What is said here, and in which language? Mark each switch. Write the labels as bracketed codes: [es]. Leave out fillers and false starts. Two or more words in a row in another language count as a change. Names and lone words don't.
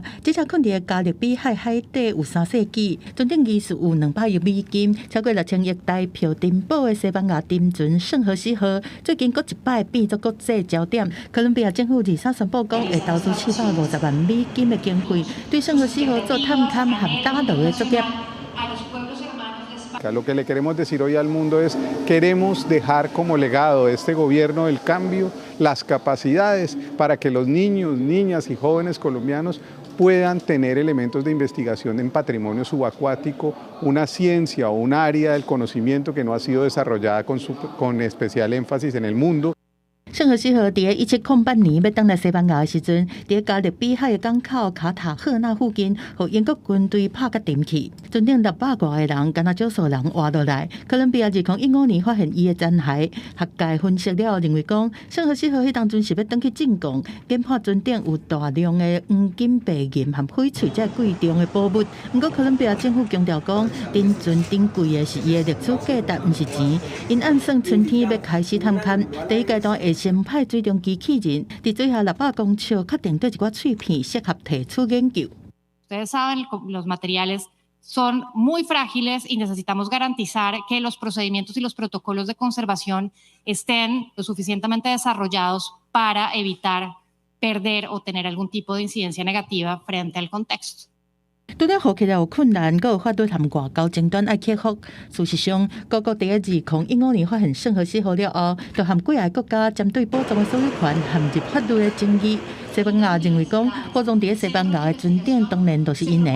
[nan] 这只困伫加勒比海海底有3世纪，船顶疑似有200亿美金、超过6000亿台票珍宝的西班牙沉船圣荷西号，最近搁一摆变作国际焦点。哥伦比亚政府23宣布讲，会投资750万美金的经费，对圣荷西号做探勘和打捞的作业。 [es] Lo que le queremos decir hoy al mundo es, queremos dejar como legado de este gobierno del cambio las capacidades para que los niños, niñas y jóvenes colombianos puedan tener elementos de investigación en patrimonio subacuático, una ciencia o un área del conocimiento que no ha sido desarrollada con especial énfasis en el mundo. [nan] 圣荷西号伫1708年要登来西班牙的时阵，伫加勒比海的港口卡塔赫纳附近，互英国军队拍甲沉去。船顶600外个人，敢若少数人活落来。哥伦比亚2015年发现伊的残骸，学界分析了认为讲，圣荷西号迄当阵是要登去进贡，研判船顶有大量的黄金、白银和翡翠这贵重的宝物。不过哥伦比亚政府强调讲，登船顶贵的是伊的历史价值，毋是钱。因按算春天要开始探勘，第一阶段会先派水中机器人伫水下600公尺，确定对一寡碎片适合提出研究。 [es] Ustedes saben, los materiales son muy frágiles y necesitamos garantizar que los procedimientos y los protocolos de conservación estén lo suficientemente desarrollados para evitar perder o tener algún tipo de incidencia negativa frente al contexto. [nan] 拄了好起来有困难，佮有法律和外交争端爱克服。事实上，各国伫2015年发现圣荷西号了后，就和几个国家针对保障的所有权陷入法律的争议。西班牙认为讲，保障伫西班牙的船顶当然都是因的。